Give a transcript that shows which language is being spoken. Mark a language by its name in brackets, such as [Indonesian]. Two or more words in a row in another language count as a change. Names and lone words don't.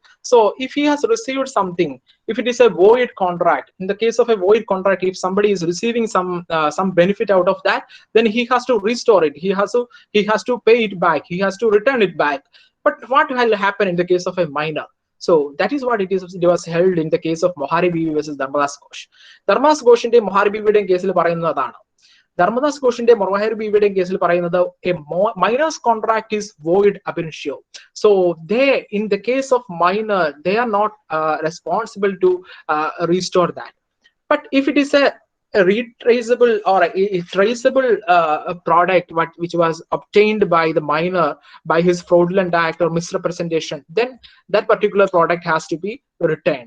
[English] So if he has received something, if it is a void contract, in the case of a void contract, if somebody is receiving some benefit out of that, then he has to restore it. He has to pay it back. He has to return it back. But what will happen in the case of a minor? So that is what it was held in the case of Mohari Bibi versus Dharmadas Ghosh. [Malayalam] Dharmadas Ghoshiന്റെ Mohari Bibiയുടെ കേസിൽ പറയുന്നതാണ്. ധർമ്മദാസ് ഘോഷിന്റെ മൊഹാരി ബിബിയുടെയും കേസിൽ പറയുന്നത് [English] a minor's contract is void ab initio. so they in the case of minor they are not responsible to restore that. but if it is a retraceable or a traceable product which was obtained by the minor by his fraudulent act or misrepresentation, then that particular product has to be returned.